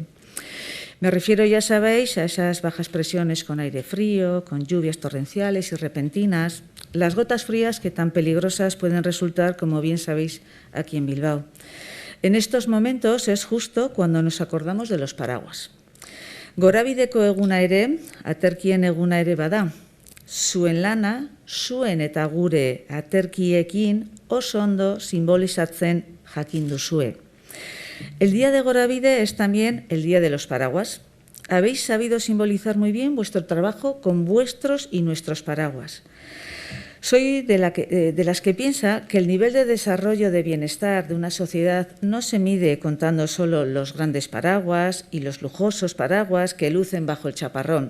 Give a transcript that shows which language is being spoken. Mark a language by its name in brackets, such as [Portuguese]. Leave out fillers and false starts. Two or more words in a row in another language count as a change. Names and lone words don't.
[Spanish] Me refiero, ya sabéis, a esas bajas presiones con aire frío, con lluvias torrenciales y repentinas, las gotas frías que tan peligrosas pueden resultar, como bien sabéis, aquí en Bilbao. En estos momentos es justo cuando nos acordamos de los paraguas. [Basque] Gorabideko eguna ere, aterkien eguna ere bada. Zuen lana, zuen eta gure aterkiekin oso ondo simbolizatzen jakin duzue. [Spanish] El día de Gorabide es también el día de los paraguas. Habéis sabido simbolizar muy bien vuestro trabajo con vuestros y nuestros paraguas. Soy de las que piensa que el nivel de desarrollo de bienestar de una sociedad no se mide contando solo los grandes paraguas y los lujosos paraguas que lucen bajo el chaparrón.